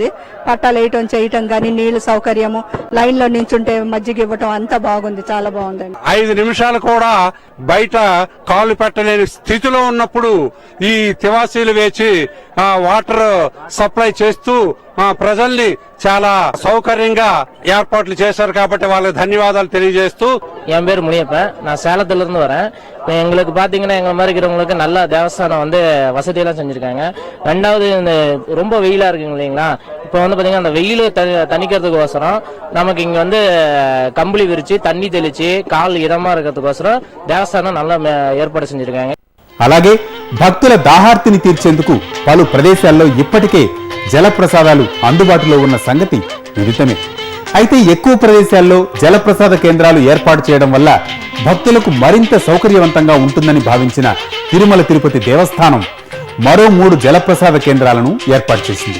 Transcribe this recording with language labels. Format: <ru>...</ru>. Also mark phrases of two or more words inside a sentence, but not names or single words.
<te>పట్టాలు వేయటం, చేయటం కానీ, నీళ్లు సౌకర్యము, లైన్ లో నించుంటే మజ్జిగ ఇవ్వటం అంతా బాగుంది, చాలా బాగుందండి. 5 నిమిషాలు కూడా బయట కాలు పెట్టలేని స్థితిలో ఉన్నప్పుడు ఈ తివాసీలు వేచి</te> <en>water supply</en> <te>చేస్తూ ప్రజల్ని చాలా సౌకర్యంగా ఏర్పాట్లు చేశారు. కాబట్టి వాళ్ళకి ధన్యవాదాలు తెలియజేస్తూ.</te> <ta>என் பேர் முனியப்ப. நான் சேலத்துல இருந்து வரேன். இப்போ எங்களுக்கு பாத்தீங்கன்னா எங்க மாதிரி இருக்கிறவங்களுக்கு நல்ல தேவஸ்தானம் வந்து வசதியெல்லாம் செஞ்சிருக்காங்க. ரெண்டாவது இந்த ரொம்ப வெயிலா இருக்குங்க இல்லைங்களா, இப்போ வந்து பாத்தீங்கன்னா அந்த வெயில தணிக்கிறதுக்கோசரம் நமக்கு இங்க வந்து கம்பளி விரிச்சு தண்ணி தெளிச்சு கால் இதமா இருக்கிறதுக்கோசரம் தேவஸ்தானம் நல்லா ஏற்பாடு செஞ்சிருக்காங்க.</ta> <te>అలాగే భక్తుల దాహార్తిని తీర్చేందుకు పలు ప్రదేశాల్లో ఇప్పటికే జలప్రసాదాలు అందుబాటులో ఉన్న సంగతి విదితమే. అయితే ఎక్కువ ప్రదేశాల్లో జలప్రసాద కేంద్రాలు ఏర్పాటు చేయడం వల్ల భక్తులకు మరింత సౌకర్యవంతంగా ఉంటుందని భావించిన తిరుమల తిరుపతి దేవస్థానం మరో 3 జలప్రసాద కేంద్రాలను ఏర్పాటు చేసింది.</te>